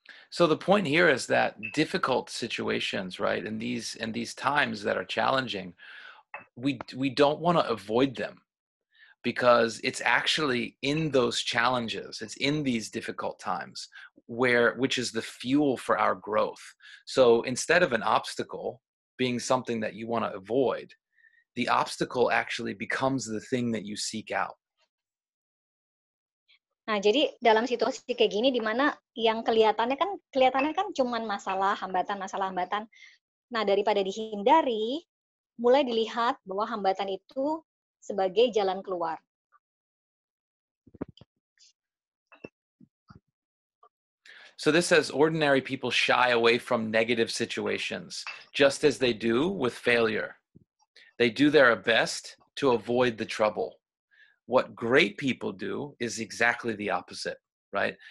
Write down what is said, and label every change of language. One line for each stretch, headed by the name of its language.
English: So the point here is that difficult situations, right, and these times that are challenging, we don't want to avoid them, because it's actually in those challenges, it's in these difficult times which is the fuel for our growth. So instead of an obstacle being something that you want to avoid, the obstacle actually becomes the thing that you seek out.
Indonesian: Nah, jadi dalam situasi kayak gini di mana yang kelihatannya kan cuman masalah hambatan. Nah, daripada dihindari, mulai dilihat bahwa hambatan itu sebagai jalan keluar.
English: So this says ordinary people shy away from negative situations, just as they do with failure. They do their best to avoid the trouble. What great people do is exactly the opposite, right?